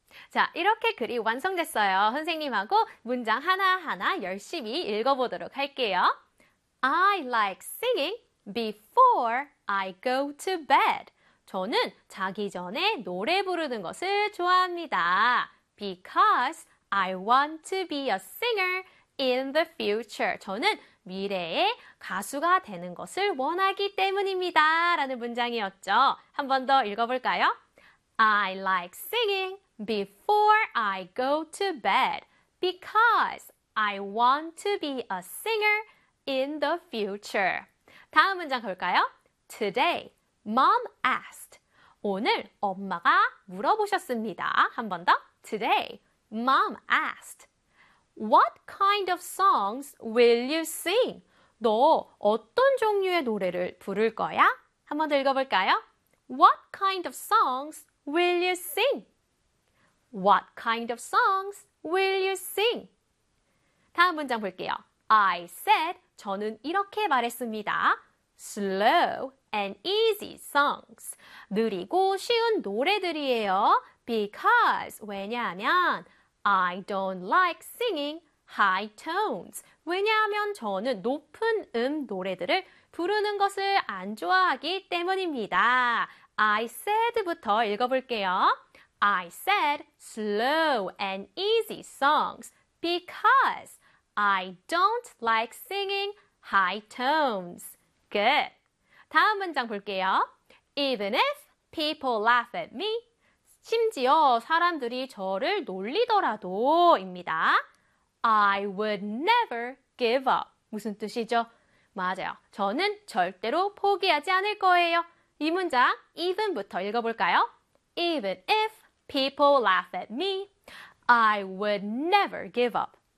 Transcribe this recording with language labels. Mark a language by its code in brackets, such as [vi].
[ko] 자, 이렇게 글이 완성됐어요. 선생님하고 문장 하나하나 열심히 읽어보도록 할게요. [en] I like singing before I go to bed. [ko] 저는 자기 전에 노래 부르는 것을 좋아합니다. [en] Because I want to be a singer in the future. [ko] 저는 미래에 가수가 되는 것을 원하기 때문입니다. 라는 문장이었죠. 한 번 더 읽어볼까요? [en] I like singing before I go to bed because I want to be a singer in the future. [ko] 다음 문장 볼까요? [en] Today, mom asked. [ko] 오늘 엄마가 물어보셨습니다. 한 번 더. [en] Today, mom asked, what kind of songs will you sing? [ko] 너 어떤 종류의 노래를 부를 거야? 한 번 더 읽어볼까요? [en] What kind of songs will you sing? What kind of songs will you sing? [ko] 다음 문장 볼게요. [en] I said, [ko] 저는 이렇게 말했습니다. [en] Slow and easy songs. [ko] 느리고 쉬운 노래들이에요. [en] Because, [ko] 왜냐하면, [en] I don't like singing high tones. [ko] 왜냐하면 저는 높은 노래들을 부르는 것을 안 좋아하기 때문입니다. [en] I said [ko] 부터 읽어볼게요. [en] I said slow and easy songs because I don't like singing high tones. Good. [ko] 다음 문장 볼게요. [en] Even if people laugh at me, [ko] 심지어 사람들이 저를 놀리더라도 입니다. [en] I would never give up. [ko] 무슨 뜻이죠? 맞아요. 저는 절대로 포기하지 않을 거예요. 이 문장 even부터 읽어볼까요? [en] Even if people laugh at me, I would never give up.